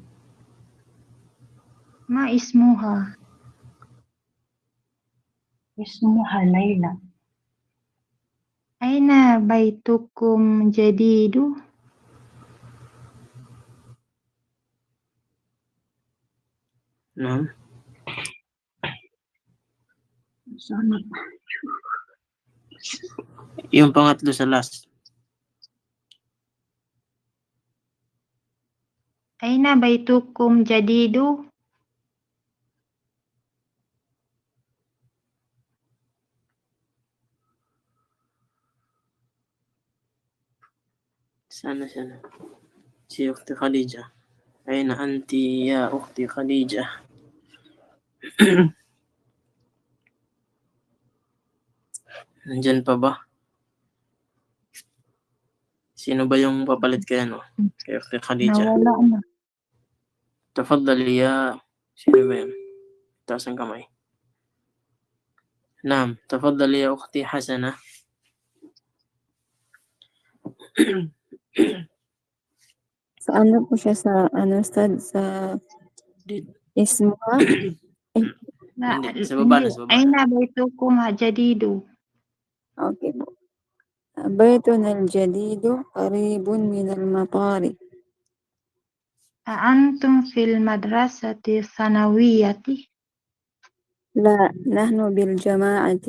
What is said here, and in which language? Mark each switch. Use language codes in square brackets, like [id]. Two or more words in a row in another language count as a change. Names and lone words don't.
[ar] ما اسمها؟ اسمها ليلى. أين بيتكم جديد؟ نعم. [tl] Yung pangatlo sa last. [ar] أين بيتكم جديد؟ [tl] Sana. Si Ukhti Khadija. [ar] أين أنت يا أختي خديجة؟ [tl] Nandyan pa ba? Sino ba yung papalit kay kay Ukhti Khadija? Nawala na. [ar] تفضلي يا [tl] sino ba yan? Taas ang kamay. [ar] نعم. تفضلي يا أختي حسنة. [tl] Sa ano po siya sa Ustad sa ismuha? Hindi, sa baba na. [ar] أين بيتكم جديد؟ [tl] Okay po. [ar] بيتنا الجديد قريب من المطار. أأنتم في المدرسة الثانوية؟ لا، نحن بالجماعة.